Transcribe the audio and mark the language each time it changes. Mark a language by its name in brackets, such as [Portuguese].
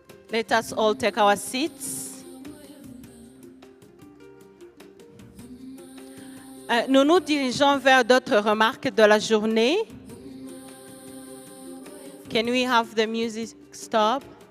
[English] Let us all take our seats. [French] Nous nous dirigeons vers d'autres remarques de la journée. [English] Can we have the music stop?